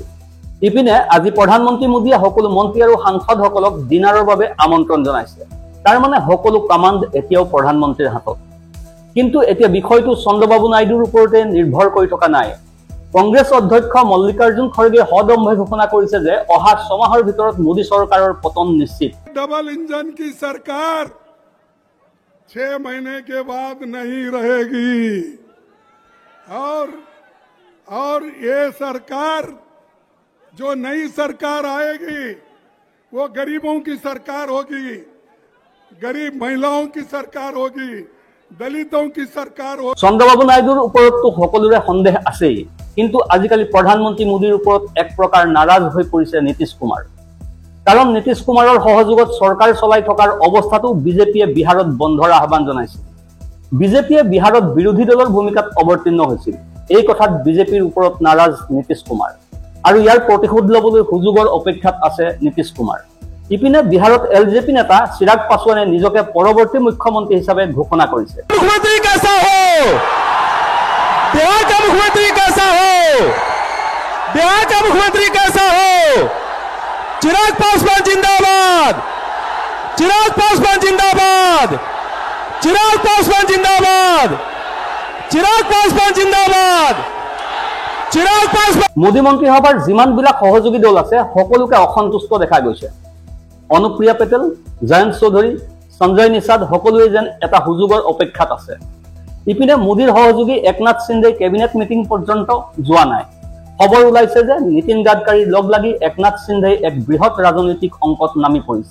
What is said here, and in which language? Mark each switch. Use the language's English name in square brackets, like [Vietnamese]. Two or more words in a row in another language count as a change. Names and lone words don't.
[Assamese] ইপিনে আজি প্ৰধানমন্ত্ৰী মোদীয়ে সকলো মন্ত্ৰী আৰু সাংসদসকলক ডিনাৰৰ বাবে আমন্ত্ৰণ জনাইছে। তাৰ মানে সকলো কামাণ্ড এতিয়াও প্ৰধানমন্ত্ৰীৰ হাতত। কিন্তু এতিয়া বিষয়টো চন্দ্ৰবাবু নাইডুৰ ওপৰতে নিৰ্ভৰ কৰি থকা নাই। কংগ্ৰেছ অধ্যক্ষ মল্লিকাৰ্জুন খড়গে সদম্ভে ঘোষণা কৰিছে যে অহা 6 মাহৰ ভিতৰত মোদী চৰকাৰৰ পতন নিশ্চিত। [English] double engine [Hindi] की सरकार 6 महीने के बाद नहीं रहेगी, और ये सरकार, जो नई सरकार आएगी, वो गरीबों की सरकार होगी, गरीब महिलाओं की सरकार होगी, दलितों की सरकार होगी। [Assamese] চন্দ্ৰবাবু নাইডুৰ ওপৰততো সকলোৰে সন্দেহ আছেই, কিন্তু আজিকালি প্ৰধানমন্ত্ৰী মোদীৰ ওপৰত এক প্ৰকাৰ নাৰাজ হৈ পৰিছে নীতিশ কুমাৰ। কাৰণ নীতিশ কুমাৰৰ সহযোগত চৰকাৰ চলাই থকাৰ অৱস্থাটো বিজেপিয়ে বিহাৰত বন্ধৰ আহ্বান জনাইছিল। বিজেপিয়ে বিহাৰত বিৰোধী দলৰ ভূমিকাত অৱতীৰ্ণ হৈছিল। এই কথাত বিজেপিৰ ওপৰত নাৰাজ নীতিশ কুমাৰ, আৰু ইয়াৰ প্ৰতিশোধ ল'বলৈ সুযোগৰ অপেক্ষাত আছে নীতিশ কুমাৰ। ইপিনে বিহাৰত LJP নেতা চিৰাগ পাছোৱানে নিজকে পৰৱৰ্তী মুখ্যমন্ত্ৰী হিচাপে ঘোষণা কৰিছে। [Hindi] मुख्यमंत्री कैसा हो, बिहार का मुख्यमंत्री कैसा हो, बिहार का मुख्यमंत्री कैसा हो? चिराग पासवान जिंदाबाद, चिराग पासवान जिंदाबाद, चिराग पासवान जिंदाबाद, चिराग पासवान जिंदाबाद, चिराग पासवान। [Assamese] মোদী মন্ত্ৰীসভাৰ যিমানবিলাক সহযোগী দল আছে সকলোকে অসন্তুষ্ট দেখা গৈছে। অনুপ্ৰিয়া পেটেল, জয়ন্ত চৌধুৰী, সঞ্জয় নিষাদ সকলোৱে যেন এটা সুযোগৰ অপেক্ষাত আছে। ইপিনে মোদীৰ সহযোগী একনাথ সিন্ধে [English] cabinet meeting [Assamese] পৰ্যন্ত যোৱা নাই। খবৰ ওলাইছে যে নীতিন গাডকাৰীৰ লগ লাগি একনাথ সিন্ধে এক বৃহৎ ৰাজনৈতিক অংকত নামি পৰিছে।